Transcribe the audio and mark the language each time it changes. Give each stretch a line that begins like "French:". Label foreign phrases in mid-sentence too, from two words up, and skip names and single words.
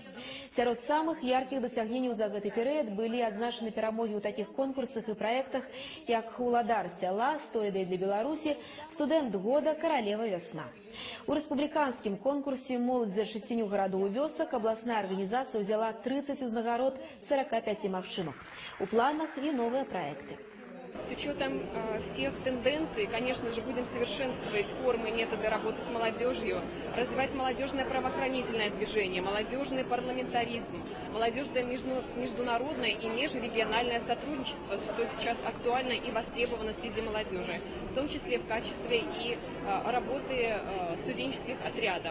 Belarusian: Сярод самых яркіх дасягненняў за гэты перыяд былі адзначаны перамогі ў такіх конкурсах і праектах, як «Уладар сяла», «100 ідэй для Беларусі», «Студэнт года», «Каралева вясна». У рэспубліканскім конкурсе «Моладзь за шасціню гарадоў і вёсак» абласная арганізацыя ўзяла 30 узнагарод 45 магчымых. У планах і новыя праекты.
Russian: С учетом всех тенденций, конечно же, будем совершенствовать формы и методы работы с молодежью, развивать молодежное правоохранительное движение, молодежный парламентаризм, молодежное международное и межрегиональное сотрудничество, что сейчас актуально и востребовано среди молодежи, в том числе в качестве и работы студенческих отрядов.